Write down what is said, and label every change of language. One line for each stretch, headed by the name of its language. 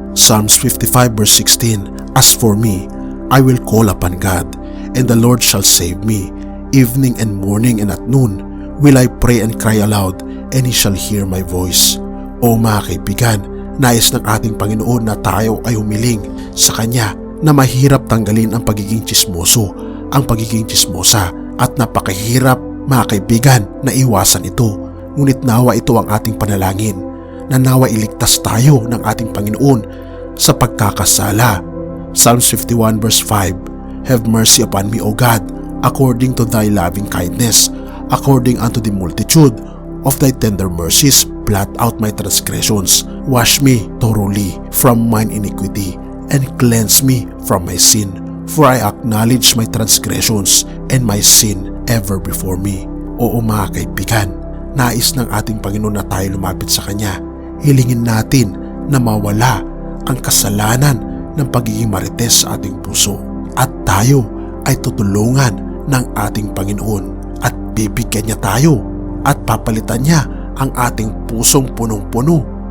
English: Psalms 55 verse 16, "As for me, I will call upon God, and the Lord shall save me. Evening and morning and at noon will I pray and cry aloud, and He shall hear my voice."
Filipino: O mga kaibigan, nais ng ating Panginoon na tayo ay humiling sa Kanya na mahirap tanggalin ang pagiging tsismoso, ang pagiging tsismosa, at napakahirap, mga kaibigan, na iwasan ito. Ngunit nawa ito ang ating panalangin, na nawa iligtas tayo ng ating Panginoon sa pagkakasala.
English: Psalms 51 verse 5, "Have mercy upon me, O God, according to thy loving kindness, according unto the multitude of thy tender mercies, blot out my transgressions. Wash me thoroughly from mine iniquity, and cleanse me from my sin. For I acknowledge my transgressions, and my sin ever before me."
Filipino: Oo mga kaibigan, nais ng ating Panginoon na tayo lumapit sa Kanya. Hilingin natin na mawala ang kasalanan ng pagiging marites sa ating puso, at tayo ay tutulungan ng ating Panginoon, at bibigyan niya tayo at papalitan niya ang ating pusong punong-puno